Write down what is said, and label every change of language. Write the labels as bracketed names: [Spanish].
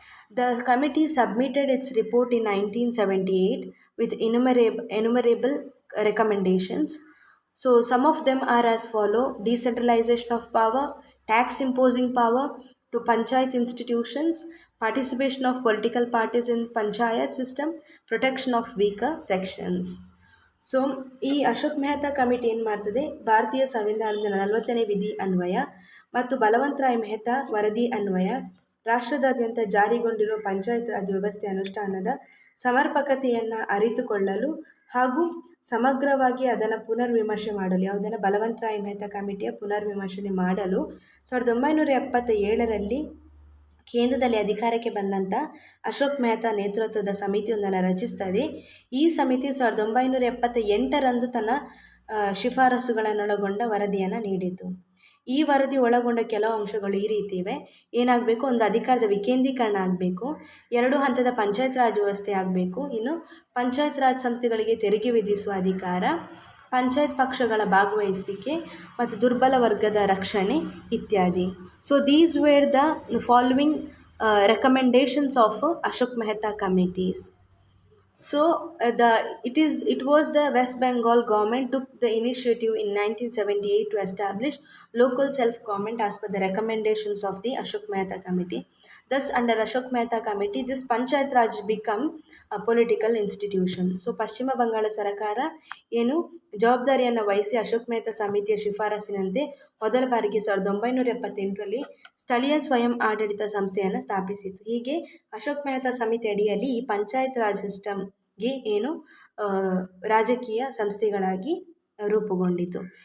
[English] The committee submitted its report in 1978 with innumerable recommendations. So some of them are as follow: decentralization of power, tax imposing power to panchayat institutions, participation of political parties in panchayat system, protection of weaker sections. [Kannada] So ಈ Ashok Mehta committee ಏನು ಮಾಡ್ತದೆ, ಭಾರತೀಯ ಸಂವಿಧಾನದ 40ನೇ ವಿಧಿ ಅನ್ವಯ ಮತ್ತು ಬಲವಂತರಾಯ್ ಮೆಹ್ತಾ ವರದಿ ಅನ್ವಯ ರಾಷ್ಟ್ರದಾದ್ಯಂತ ಜಾರಿಗೊಂಡಿರುವ ಪಂಚಾಯತ್ ರಾಜ್ ವ್ಯವಸ್ಥೆ ಅನುಷ್ಠಾನದ ಸಮರ್ಪಕತೆಯನ್ನು ಅರಿತುಕೊಳ್ಳಲು ಹಾಗೂ ಸಮಗ್ರವಾಗಿ ಅದನ್ನು ಪುನರ್ವಿಮರ್ಶೆ ಮಾಡಲು, ಯಾವುದನ್ನು ಬಲವಂತರಾಯ್ ಮೆಹ್ತಾ ಕಮಿಟಿಯ ಪುನರ್ವಿಮರ್ಶನೆ ಮಾಡಲು 1977ರಲ್ಲಿ ಕೇಂದ್ರದಲ್ಲಿ ಅಧಿಕಾರಕ್ಕೆ ಬಂದಂಥ ಅಶೋಕ್ ಮೆಹ್ತಾ ನೇತೃತ್ವದ ಸಮಿತಿಯೊಂದನ್ನು ರಚಿಸ್ತದೆ. ಈ ಸಮಿತಿ 1978ರಂದು ತನ್ನ ಶಿಫಾರಸುಗಳನ್ನೊಳಗೊಂಡ ವರದಿಯನ್ನು ನೀಡಿತು. ಈ ವರದಿ ಒಳಗೊಂಡ ಕೆಲವು ಅಂಶಗಳು ಈ ರೀತಿ ಇವೆ. ಏನಾಗಬೇಕು, ಒಂದು ಅಧಿಕಾರದ ವಿಕೇಂದ್ರೀಕರಣ ಆಗಬೇಕು, 2 ಹಂತದ ಪಂಚಾಯತ್ ರಾಜ್ ವ್ಯವಸ್ಥೆ ಆಗಬೇಕು, ಇನ್ನು ಪಂಚಾಯತ್ ರಾಜ್ ಸಂಸ್ಥೆಗಳಿಗೆ ತೆರಿಗೆ ವಿಧಿಸುವ ಅಧಿಕಾರ, ಪಂಚಾಯತ್ ಪಕ್ಷಗಳ ಭಾಗವಹಿಸಿಕೆ ಮತ್ತು ದುರ್ಬಲ ವರ್ಗದ ರಕ್ಷಣೆ ಇತ್ಯಾದಿ. [English] So these were the following recommendations of Ashok Mehta committees. So it was the West Bengal government took the initiative in 1978 to establish local self-government as per the recommendations of the Ashok Mehta committee. Thus, under Ashok Mehta committee, this Panchayat Raj become a political institution. [Kannada] So ಪಶ್ಚಿಮ ಬಂಗಾಳ ಸರ್ಕಾರ ಏನು ಜವಾಬ್ದಾರಿಯನ್ನು ವಹಿಸಿ ಅಶೋಕ್ ಮೆಹ್ತಾ ಸಮಿತಿಯ ಶಿಫಾರಸಿನಂತೆ ಮೊದಲ ಬಾರಿಗೆ 1978ರಲ್ಲಿ ಸ್ಥಳೀಯ ಸ್ವಯಂ ಆಡಳಿತ ಸಂಸ್ಥೆಯನ್ನು ಸ್ಥಾಪಿಸಿತು. ಹೀಗೆ ಅಶೋಕ್ ಮೆಹ್ತಾ ಸಮಿತಿ ಅಡಿಯಲ್ಲಿ ಈ ಪಂಚಾಯತ್ ರಾಜ್ ಸಿಸ್ಟಮ್ಗೆ ಏನು ರಾಜಕೀಯ ಸಂಸ್ಥೆಗಳಾಗಿ ರೂಪುಗೊಂಡಿತು.